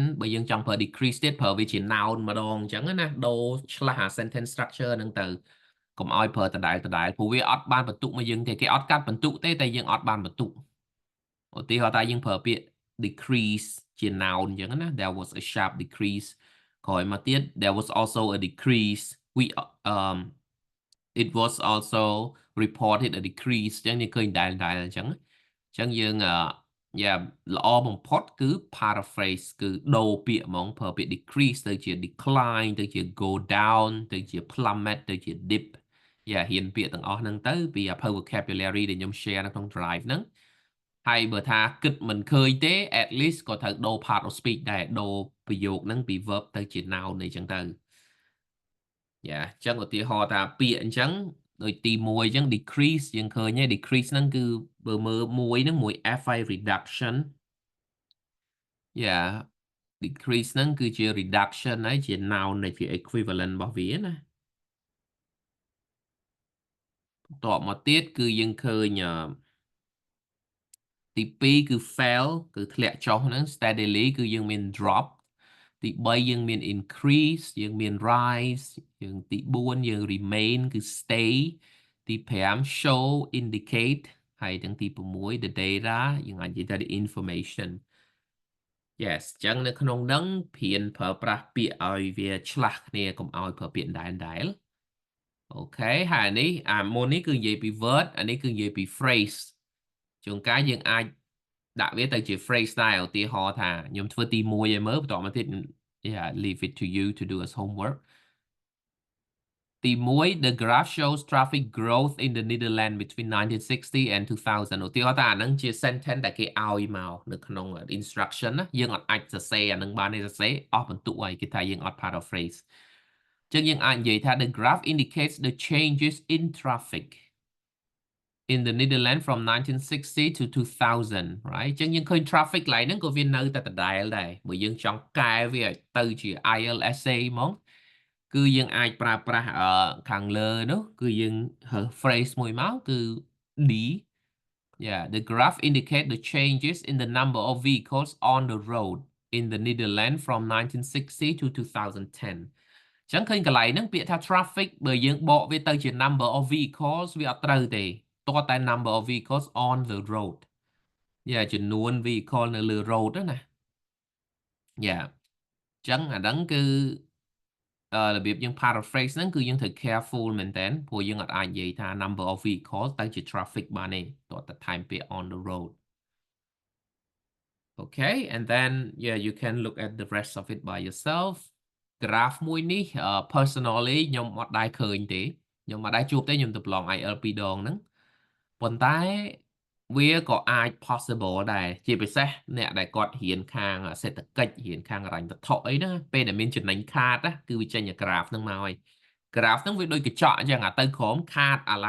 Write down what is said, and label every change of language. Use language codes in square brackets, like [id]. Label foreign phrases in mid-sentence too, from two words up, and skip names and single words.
[km] បើយើងចង់ប្រើ decrease ទៀតប្រើវាជា noun ម្ដងអញ្ចឹងណាដូរឆ្លាស់អា [en] sentence structure [km] ហ្នឹងទៅកុំឲ្យប្រើដដែលព្រោះវាអត់បានបន្ទុកមកយើងទេគេអត់កាត់បន្ទុកទេតែយើងអត់បានបន្ទុកឧទាហ រណ៍ថាយើងប្រើពាក្យ decrease ជា noun អញ្ចឹងណា [en] there was a sharp decrease [km] ក្រោយមកទៀត [en] there was also a decrease we it was also reported a decrease [km] អញ្ចឹងយើងឃើញ ដែលអញ្ចឹងយើងល្អបំផុតគឺ paraphrase គឺដូរពាក្យហ្មងប្រើពាក្យ decrease ទៅជា decline ទៅជា [en] go down [km] ទៅ ជា plummet ទៅជា dip ហ៊ានពាក្យទាំងអស់ហ្នឹងទៅពី vocabulary ដែលខ្ញុំ share នៅក្នុង drive ហ្នឹងហើយបើថាគិតមិនឃើញទេ [en] at least [km] ក៏ត្រូវដូរ [en] part of speech [km] ដែរដូរប្រយោគហ្នឹងពី verb ទៅជា noun អីចឹងទៅអញ្ចឹងឧទាហរណ៍ថាពាក្យអញ្ចឹងដូចទី1អញ្ចឹង decrease យើងឃើញទេ decrease ហ្នឹងគឺបើមើលមួយហ្នឹងមួយ f ហើយ reduction decrease ហ្នឹងគឺជា reduction ហើយជា noun ដែលជា equivalent របស់វាណាបន្ទាប់មកទៀតគឺយើងឃើញ ទី2គឺ fell គឺធ្លាក់ចុះហ្នឹង steadily គឺយើងមាន drop ទី3យើងមាន increase យើងមាន rise យើងទី4យើង remain គឺ stay ទី5 [en] show indicate [km] ហើយទាំងទី6 [en] the data [km] យើងអាចនិយាយថា [en] the information yes [km] អញ្ចឹងនៅក្នុងហ្នឹងព្រានប្រើប្រាស់ពាក្យឲ្យវាឆ្លាស់គ្នាកុំឲ្យប្រើពា ក្យដែលអូខេហើយនេះមុននេះគឺនិយាយពី word អានេះគឺនិយាយពី phrase ជួនកាលយើងអាចដាក់វាទៅជា phrase ដែរឧទាហរណ៍ថាខ្ញុំធ្វើទី1ឲ្យមើលបន្តមកទៀត [en] leave it to you to do as homework [km] ទី1 [en] the graph shows traffic growth in the Netherlands between 1960 and [km] 2000 ឧទាហរណ៍ថាអាហ្នឹងជា sentence ដែលគេឲ្យមកនៅក្នុង instruction ណាយើងអត់អាចសរសេរអាហ្នឹងបានទេសរសេរអស់បន្ទុកហើយគេថាយើងអត់ paraphrase ចឹងយើងអាចនិយាយថា [en] the graph indicates the changes in traffic in the Netherlands from 1960 to 2000 right [km] ចឹងយើងឃើញ traffic កន្លែងហ្នឹងក៏វានៅតែដដែលដែរបើយើងចង់កែវាឲ្យទៅជា ILSA ហ្មងគឺយើងអាចប្រើ ប្រាស់ខាងលើនោះគឺយើង phrase មួយមកគឺ D [en] the graph indicate the changes in the number of vehicles on the road in the Netherlands from 1960 to 2010 [km] ចឹងឃើញកន្លែងហ្នឹងពាក្យថា traffic បើយើងបកវាទៅជា [en] number of vehicles [km] វាអត់ត្រូវទេតតែ [en] number of vehicles on the road [km] ចំនួន vehicle នៅលើ road ណា ចឹងអាហ្នឹងគឺរបៀបយើង paraphrase ហ្នឹងគឺយើងត្រូវ careful មែនតើព្រោះយើងអត់អាចនិយាយថា [en] number of vehicles [km] ទៅជា traffic បានទេតតែថែមពាក្យ [en] on the road okay and then you can look at the rest of it by yourself [km] graph មួយនេះ personally ខ្ញុំអត់ដែរឃើញទេខ្ញុំអត់ដែរជួបទេខ្ញុំទៅប្រឡង IELTS 2 ដងហ្នឹងប៉ុន្តែវាក៏អាច possible ដែរជាពិសេសអ្នកដែលគាត់រៀ នខាងសេដ្ឋកិច្ចរៀនខាងហិរញ្ញវត្ថុអីហ្នឹងពេលដែលមានចំណេញខាតគឺវាចេញ graph ហ្នឹងមកហើយ graph ហ្នឹងវាដូចកញ្ចក់អញ្ចឹងទៅក្រោមខាតឡើង